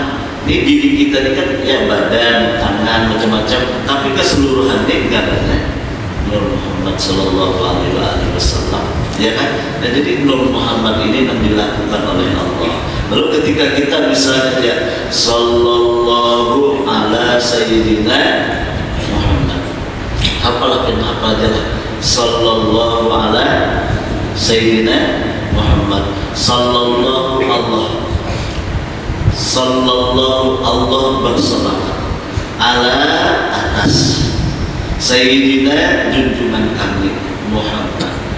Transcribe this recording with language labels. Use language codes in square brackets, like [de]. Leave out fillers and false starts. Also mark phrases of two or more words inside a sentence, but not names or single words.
[id] Ini diri kita ini kan ya badan, tangan, macam-macam, tapi keseluruhannya dingaranya Nur Muhammad [ar] صلى الله عليه وسلم, [id] ya kan? Nah, jadi Nur Muhammad ini yang dilakukan oleh Allah. Lalu ketika kita misalnya ya [ar] صلى الله على سيدنا محمد, [id] apalah yang apa aja lah, [ar] صلى الله على سيدنا محمد، صلى الله، صلى الله [id] bersalawat ala atas Sayyidina junjungan kami Muhammad.